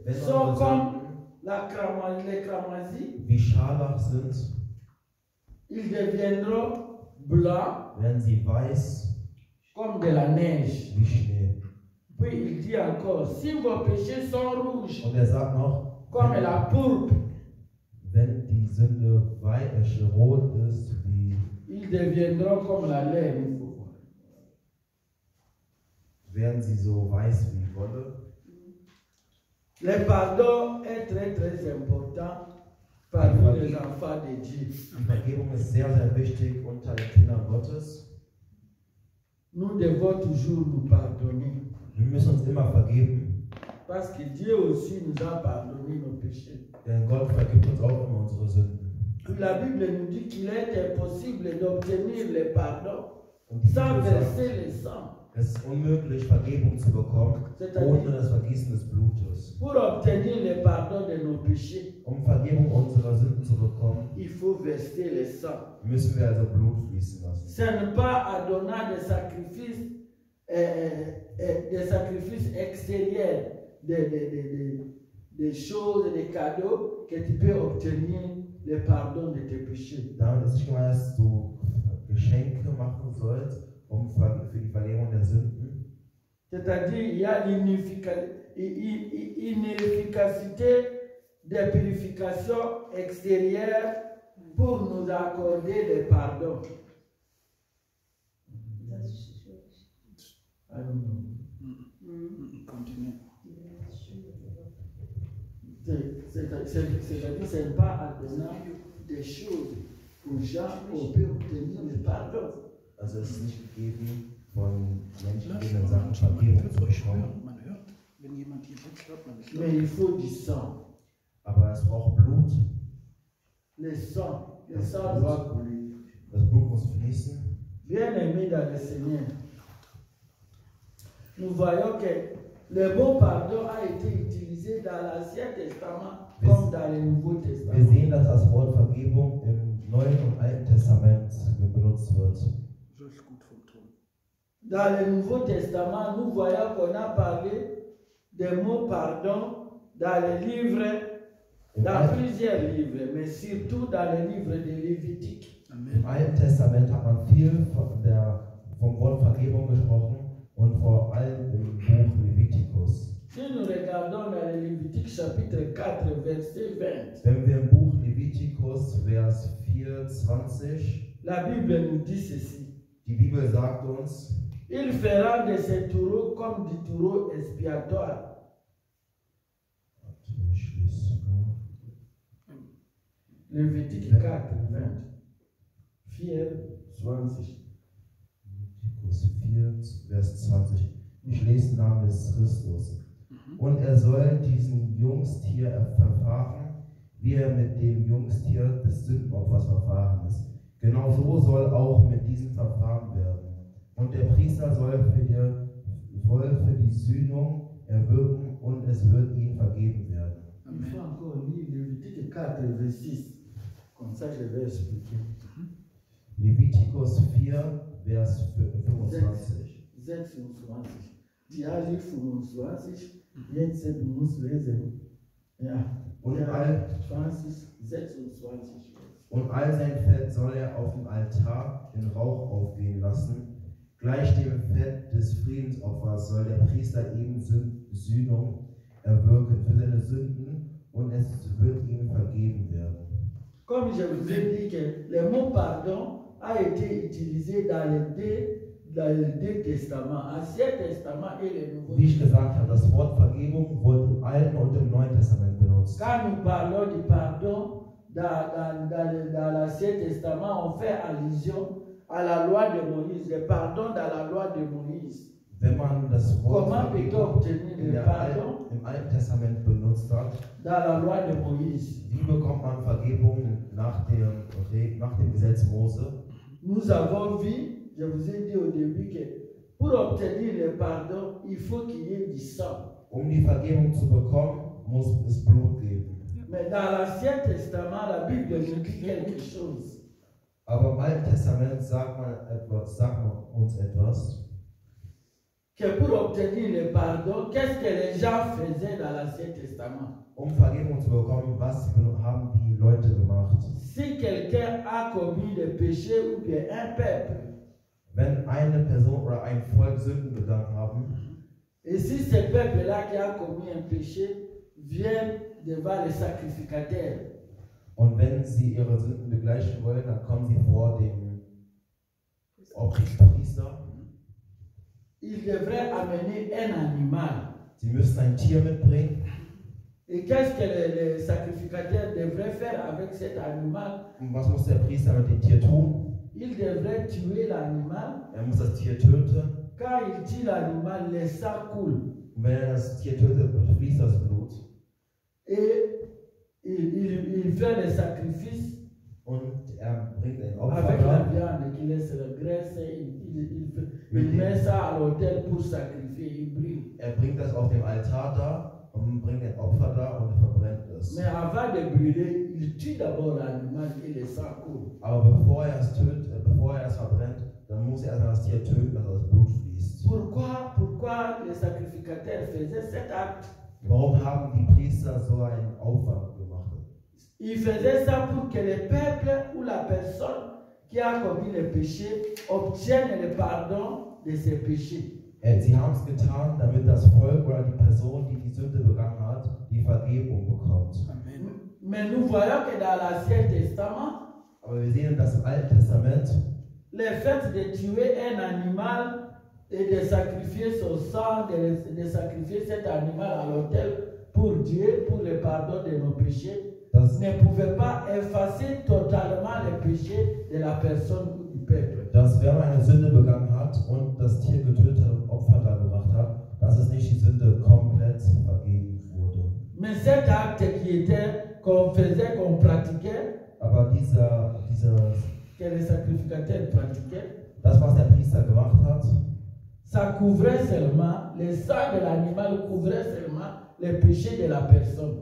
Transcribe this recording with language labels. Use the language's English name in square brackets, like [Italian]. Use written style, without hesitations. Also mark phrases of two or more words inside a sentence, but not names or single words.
[German] Wenn [French] sont [German] eure [French] comme [German] Sünden [French] les cramoisis, [German] wie Scharlach sind, [French] ils deviendront blancs [German] werden sie weiß [French] comme de la neige. [German] wie Schnee. [French] Puis il dit encore, si vos péchés sont rouges [German] Und er sagt noch, [French] comme la pourpre, [German] wenn die Sünde rot ist, wie [French] ils deviendront comme la laine. [German] werden sie so weiß wie Wolle. [French] Le pardon est très très important parmi les enfants de Dieu. [German] Die Vergebung ist sehr, sehr wichtig unter den Kindern Gottes. [French] Nous devons toujours nous pardonner. [German] Wir müssen uns immer vergeben, [French] Parce que Dieu aussi nous a pardonné nos péchés. [German] denn Gott vergibt uns auch immer unsere Sünden. [French] La Bible nous dit qu'il est impossible d'obtenir le pardon [German] Und die [French] sans [German] Bibel sagt, [French] verser le sang. [German] es ist unmöglich, Vergebung zu bekommen, ohne das Vergießen des Blutes. [French] Pour obtenir le pardon de nos péchés, [German] Um Vergebung unserer Sünden zu bekommen, [French] il faut verser le sang. [German] müssen wir also Blut fließen lassen. [French] Ce n'est pas en donnant des sacrifices extérieurs, des choses, des cadeaux, que tu peux obtenir le pardon de tes péchés. [German] Damit ist nicht gemeint, dass du Geschenke machen sollst, für die Vergebung der Sünden. [French] C'est-à-dire, il y a inefficacité de purification extérieure pour nous accorder le pardon. [English] I don't know. Continue. [French] C'est-à-dire, ce n'est pas en donnant des choses aux gens qu'on peut obtenir le pardon. [German] Also es ist nicht gegeben, von Menschen, Lass denen mal, Sachen man Vergebung hört zu euch bekommen. hören. Man hört, wenn jemand hier sitzt, hört man es. [French] Mais il faut du sang. [German] Aber es braucht Blut. [French] Le sang doit couler. [German] Das Blut muss fließen. [French] Bien-aimés dans le Seigneur, nous voyons que le mot pardon a été utilisé dans l'Ancien Testament comme dans le Nouveau [German] Wir [French] Testament. [German] sehen, dass das Wort Vergebung im Neuen und Alten Testament benutzt wird. So ist gut vom Ton. [French] Dans le Nouveau Testament, nous voyons qu'on a parlé des mots pardon dans les livres, [German] Im, [French] dans [German] Alten, [French] plusieurs livres, mais surtout dans le livre de Lévitique. [German] Im Alten Testament hat man viel vom Wort Vergebung gesprochen und vor allem im Buch Leviticus. [French] Lévitique chapitre 4, verset 20, [German] Wenn wir im Buch Levitikus, Vers 24, [French] la Bible nous dit ceci. [German] die Bibel sagt uns, [French] Il fera de ces taureaux comme du taureau expiatoire. Lévitique 4, 20. 24. [German] Levitikus 4, Vers 20. Ich lese namens Christus. Und er soll diesen Jungstier verfahren, wie er mit dem Jungstier des Sündenopfers verfahren ist. Genau so soll auch mit diesem verfahren werden. Und der Priester soll für die Sühnung erwirken und es wird ihm vergeben werden. [French] Il faut encore lire Lévitique 4, verset 6. Comme ça, je vais expliquer. [German] Levitikus 4, Vers 25. 26. Die Ali 25, jetzt muss lesen. Ja. Und Ja, all 20, 26. Und all sein Fett soll er auf dem Altar in Rauch aufgehen lassen. Gleich dem Fett des Friedensopfers soll der Priester eben Sühnung erwirken für seine Sünden und es wird ihm vergeben werden. [French] Comme je vous ai dit que le mot pardon a été utilisé dans les deux testaments, Ancien Testament et le Nouveau [German] Wie ich [French] Testament. [German] gesagt habe, das Wort Vergebung wurde im Alten und im Neuen Testament benutzt. [French] Quand nous parlons du pardon dans l'Ancien Testament, on fait allusion à la loi de Moïse, le pardon dans la loi de Moïse. [German] Wenn man das Wort [French] Comment peut-on [German] Vergebung [French] obtenir le pardon [German] im Alten Testament benutzt hat, [French] dans la loi de Moïse? [German] wie bekommt man Vergebung nach dem Gesetz Mose? [French] Nous avons vu, je vous ai dit au début que pour obtenir le pardon, il faut qu'il y ait du sang. [German] Die Vergebung zu bekommen, muss es Blut geben. [French] Mais dans l'Ancien Testament, la Bible nous dit quelque chose. [German] Aber im Alten Testament sagt man uns etwas. [French] Que pour obtenir le pardon, qu'est-ce que les gens faisaient dans l'Ancien Testament? [German] Vergebung zu bekommen, was haben die Leute gemacht? [French] Si quelqu'un a commis le péché ou bien un peuple, [German] Wenn eine Person oder ein Volk Sünden begangen haben, [French] et si ce peuple-là qui a commis un péché vient devant les sacrificateurs, [German] und wenn sie ihre Sünden begleichen wollen, dann kommen sie vor dem Priester. [French] ils devraient amener un animal. [German] Sie müssen ein Tier mitbringen. [French] Et qu'est-ce que les sacrificateurs devraient faire avec cet animal? [German] Und was muss der Priester mit dem Tier tun? [French] Il devrait tuer l'animal. [German] Er muss das Tier töten. [French] Quand il tue l'animal, le sang coule. [German] Und wenn er das Tier tötet, fließt das Blut. [French] Et il fait le sacrifice [German] Und er bringt ein [French] avec la [German] Opfer. [French] viande qu'il laisse la graisse. Il met ça à l'autel pour sacrifier. Il brûle. [German] Er bringt das auf dem Altar da und bringt ein Opfer da und verbrennt es. [French] Mais avant de brûler, il tue d'abord l'animal et le sang coule. [German] Aber bevor er es tötet, bevor er es verbrennt, dann muss er erstmal das Tier töten, dass das Blut fließt. [French] Pourquoi les sacrificateurs faisaient cet acte? [German] Warum haben die Priester so einen Aufwand gemacht? [French] Ils faisaient ça pour que le peuple ou la personne qui a commis le péché obtienne le pardon de ses péchés. [German] Sie haben es getan, damit das Volk oder die Person, die die Sünde begangen hat, die Vergebung bekommt. Amen. [French] Mais nous voyons que dans l'Ancien Testament, [German] Aber wir sehen das im Alten Testament, [French] le fait de tuer un animal et de sacrifier son sang, de sacrifier cet animal à l'autel pour Dieu, pour le pardon de nos péchés, ne pouvait pas effacer totalement les péchés de la personne ou du peuple. [German] dass wer eine Sünde begangen hat und das Tier getötet und Opfer dargebracht hat, dass es nicht die Sünde komplett vergeben wurde. [French] Mais cet acte qu'on faisait, qu'on pratiquait, [German] Aber [French] que les sacrificateurs pratiquaient, [German] das, was der Priester gemacht hat, [French] ça couvrait seulement, le sang de l'animal couvrait seulement les péchés de la personne.